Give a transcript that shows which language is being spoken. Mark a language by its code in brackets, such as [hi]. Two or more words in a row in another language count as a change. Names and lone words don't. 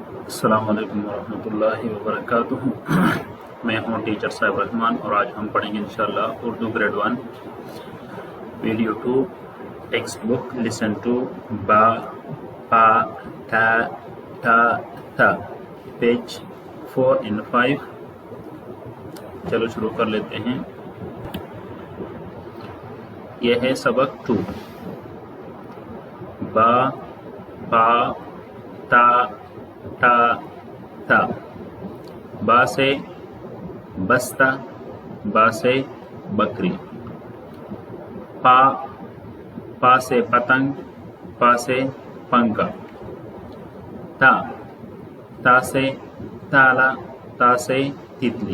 [ar] السلام علیکم ورحمۃ اللہ وبرکاتہ۔ [ur] میں ہوں ٹیچر صاحب رحمان اور آج ہم پڑھیں گے انشاءاللہ اردو [en] grade 1 video 2 textbook lesson two [ur] با پا تا تا تا [en] page 4 and 5. [ur] چلو شروع کر لیتے ہیں۔ یہ ہے سبق 2۔ با پا تا تا تا، با سے بستہ، با سے بکری، پا پا سے پتنگ، پا سے پنکھا، تا تا سے تالا، تا سے تتلی۔